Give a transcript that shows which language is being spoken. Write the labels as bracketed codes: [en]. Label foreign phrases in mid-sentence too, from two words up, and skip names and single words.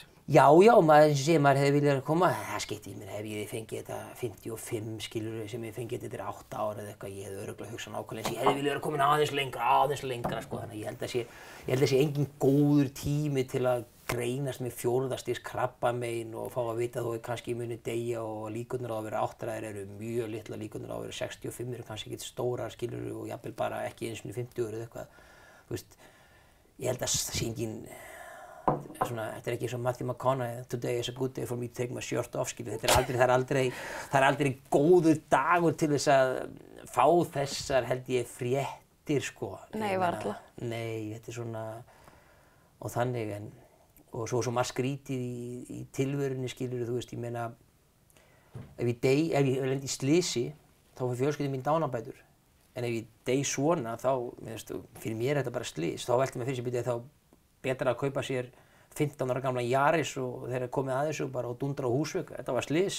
[is] Já, maður sem sé maður hefði viljað koma, það skipti ég mér hef ég fengið þetta 55 skilur sem ég fengið þetta 8 ára eða eitthvað, ég hefði örugglega hugsað nákvæmlega eins, ég hefði viljað vera komin aðeins lengra sko, þannig að ég held að sé engin góður tími til að greinast með 4. stigs krabbamein og fá að vita þó kannski muni deyja og líkurnar á að vera 8 eru mjög litla, líkurnar á að vera 65 eru kannski ekkert stórar skilur og jafnvel bara ekki eins og 50 eða eitthvað, þú veist, ég held að það sé engin svona, þetta ekki eins og Matthew McConaughey, [en] today is a good day for me to take my shirt off, [is] skilur, það er aldrei góður dagur til þess að fá þessar, held ég, fréttir, sko. Nei, varla. Nei, þetta svona, og þannig, og svo margt skrítið í tilverunni, skilur, þú veist, ég meina, ef ég lendi í slysi, þá fyrir fjölskyldun mín dánarbætur, en ef ég dey svona, þá, fyrir mér er þetta bara slys, þá velti maður fyrir sér byrja þá betra að kaupa sér 15 ára gamla Yaris og þeir eru komið að þessu bara og dundra á Húsvik, þetta var slys.